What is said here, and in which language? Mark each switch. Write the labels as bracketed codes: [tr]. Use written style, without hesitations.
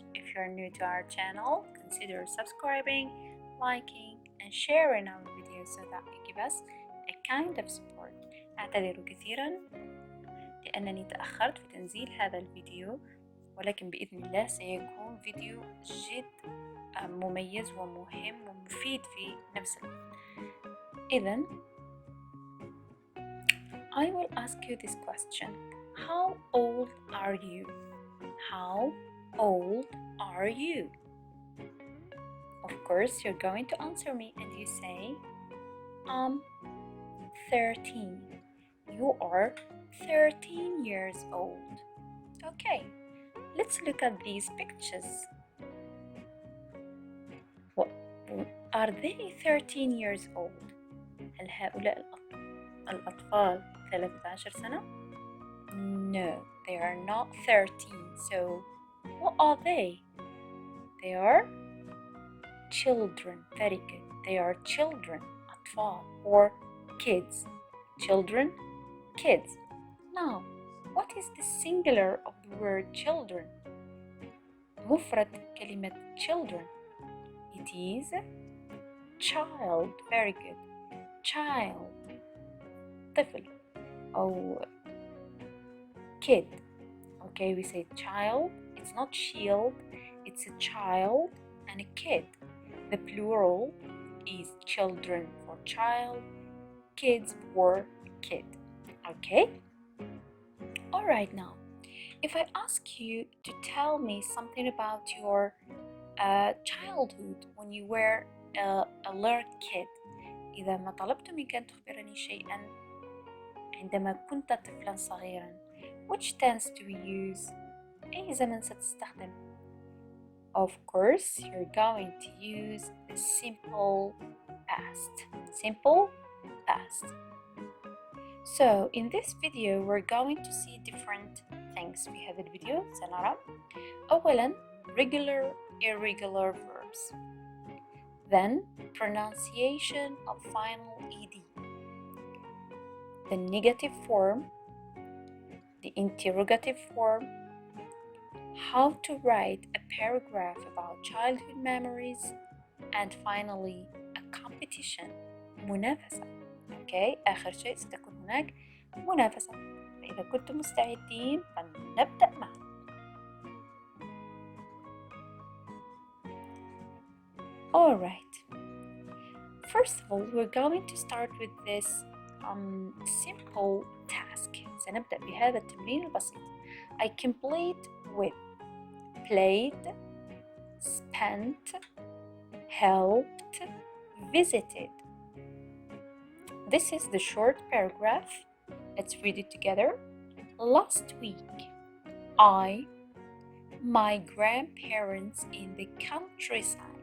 [en] If you're new to our channel, consider subscribing, liking, and sharing our videos so that you give us a kind of support. [ar] أعتذر كثيرا لأنني تأخرت في تنزيل هذا الفيديو، ولكن بإذن الله سيكون فيديو جد مميز ومهم ومفيد في نفس الوقت. [en] إذن I will ask you this question. How old are you? How old are you? Of course, you're going to answer me and you say, I'm 13. You are 13 years old. Okay, let's look at these pictures. What, are they 13 years old? [ar] هل هؤلاء الأطفال 13 سنة؟ [en] No, they are not 13. So, what are they? They are children. Very good. They are children. أطفال or kids. Children, kids. Now, what is the singular of the word children? [ar] مفرد كلمة children. [en] It is child. Very good. Child. [ar] طفل أو kid. [en] Okay, we say child. It's not shield. It's a child and a kid. The plural is children for child, kids for kid. Okay? Alright, now, if I ask you to tell me something about your childhood when you were a little kid, [ar] إذا ما طلبت منك أن تخبرني شيئا عندما كنت طفلا صغيرا, [en] which tense do we use? [ar] أي زمن ستستخدم? [en] Of course, you're going to use the simple past. Simple past. So, in this video, we're going to see different things. [ar] في هذا الفيديو سنرى أولا [en] regular, irregular verbs. Then, pronunciation of final ed. The negative form, the interrogative form, how to write a paragraph about childhood memories, and finally a competition, منافسة. [ar] Okay, آخر شيء ستكون هناك منافسة. فإذا كنتم مستعدين فلنبدأ معا. [en] Alright. First of all, we're going to start with this simple task. [ar] سنبدأ بهذا التمرين البسيط. [en] I complete with played, spent, helped, visited. This is the short paragraph. Let's read it together. Last week, my grandparents in the countryside.